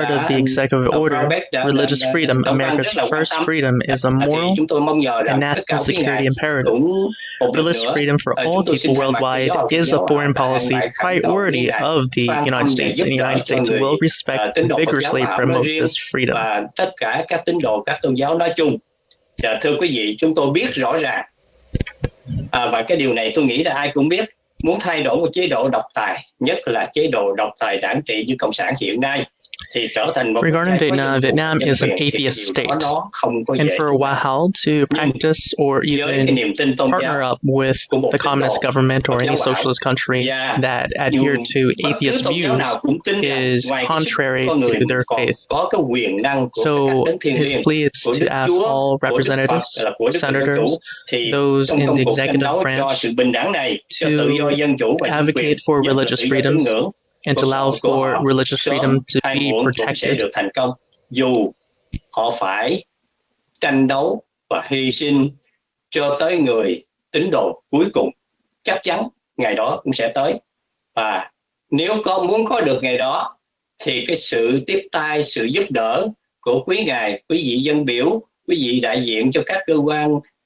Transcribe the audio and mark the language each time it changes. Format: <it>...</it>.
<en>part of the executive order, religious freedom, America's first freedom, is a moral and national security imperative. Religious freedom for all people worldwide is a foreign policy priority of the United States, and the United States will respect and vigorously promote this freedom.</en> <vi>Và tất cả các tín đồ, các tôn giáo nói chung. Thưa quý vị, chúng tôi biết rõ ràng và cái điều này tôi nghĩ là ai cũng biết, muốn thay đổi một chế độ độc tài, nhất là chế độ độc tài đảng trị như Cộng sản hiện nay, thì trở thành một</vi> <en>Regarding Vietnam is an atheist state, and for Wahao to practice or even partner up with the communist government or any socialist country that adhere to atheist views is contrary to their faith. So his plea is to ask all representatives, senators, those in the executive branch to advocate for religious freedoms and to allow for religious freedom to be protected.</en> <vi>Được thành công, dù họ phải tranh đấu và hy sinh cho tới người tín đồ cuối cùng, chắc chắn ngày đó cũng sẽ tới. Và nếu muốn có được ngày đó thì cái sự tiếp tay, sự giúp đỡ của quý ngài, quý vị dân biểu, quý vị đại diện cho các cơ quan</vi>